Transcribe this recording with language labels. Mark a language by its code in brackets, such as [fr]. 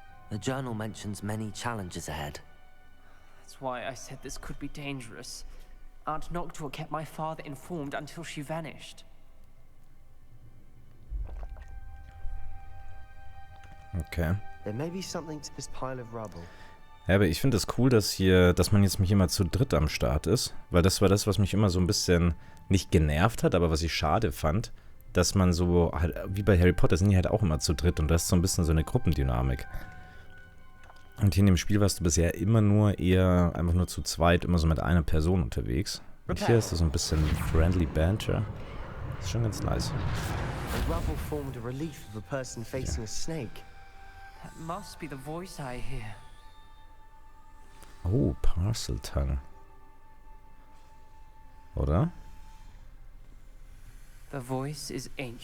[en] The journal mentions many challenges ahead. That's why I said this could be dangerous. Aunt Noctua kept my father informed until she vanished. Okay. There may be something to this pile of rubble. [de] Ja, aber ich finde es cool, dass man jetzt mich immer zu dritt am Start ist. Weil das war das, was mich immer so ein bisschen nicht genervt hat, aber was ich schade fand, dass man so, halt, wie bei Harry Potter sind die halt auch immer zu dritt und das ist so ein bisschen so eine Gruppendynamik. Und hier in dem Spiel warst du bisher immer nur eher, einfach nur zu zweit, immer so mit einer Person unterwegs. Und hier ist das so ein bisschen friendly Banter. Das ist schon ganz nice. [en] The rubble formed a relief of a person facing a snake. That must be the voice I hear. Oh, Parcel Tongue. [de] Oder? [en] The voice is ancient.